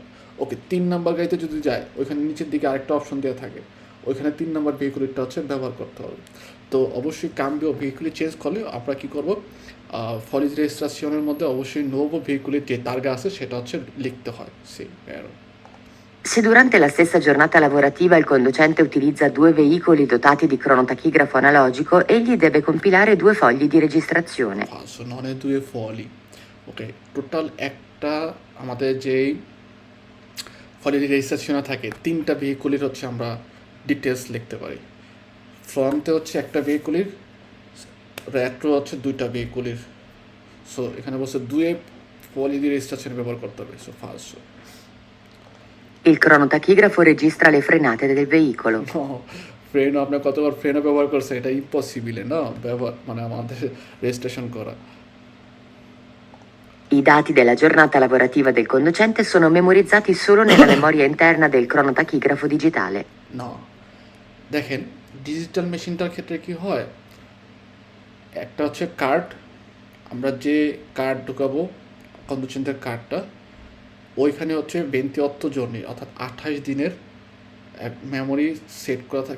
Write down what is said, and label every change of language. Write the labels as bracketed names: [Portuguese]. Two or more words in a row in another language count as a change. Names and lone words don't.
[Bangla] ওকে, 3 নাম্বার গাড়িতে যদি যায় ওইখানে নিচের দিকে আরেকটা অপশন দেওয়া থাকে, ওইখানে 3 নাম্বার ভেহিকুলিটা হচ্ছে ব্যবহার করতে হবে। তো অবশ্যই [Italian] cambio veicoli [Bangla] চেঞ্জ করলে আমরা কী করবো, [Italian] fogli registrazione [Bangla] মধ্যে অবশ্যই [Italian] nuovo veicoli [Bangla] যে তারগা আছে সেটা হচ্ছে লিখতে হয়। সেই [Italian] Se durante la stessa giornata lavorativa il conducente utilizza due veicoli dotati di cronotachigrafo analogico, egli deve compilare due fogli di registrazione. Falso, non è due fogli. [Bangla] ওকে, টোটাল একটা আমাদের যেই ফলের রেজিস্ট্রেশনে থাকে 3টা ভেহিকুলির হচ্ছে আমরা ডিটেলস লিখতে পারি। ফ্রন্টে হচ্ছে একটা ভেহিকুলির, রেট্রো হচ্ছে 2টা ভেহিকুলির। সো এখানে বলছে [Italian] due fogli [Bangla] দিয়ে রেজিস্ট্রেশন ব্যবহার করতে হবে। সো ফালসো। [Italian] Il cronotachigrafo registra le frenate del veicolo. [Bangla] ফ্রেনও আপনার কতবার ফ্রেনও ব্যবহার করছে, এটা ইম্পসিবলে না ব্যবহার মানে আমাদের রেজিস্ট্রেশন করা। [Italian] I dati della giornata lavorativa del conducente sono memorizzati solo nella memoria interna del cronotachigrafo digitale. [Bangla] না, দেখেন ডিজিটাল মেশিনটার ক্ষেত্রে কি হয়, একটা হচ্ছে কার্ড, আমরা যে কার্ড ঢুকাবো কন্ডুচেন্টের কার্ডটা, ওইখানে হচ্ছে 28 জনের অর্থাৎ 28 দিনের এক মেমোরি সেট করা থাকে।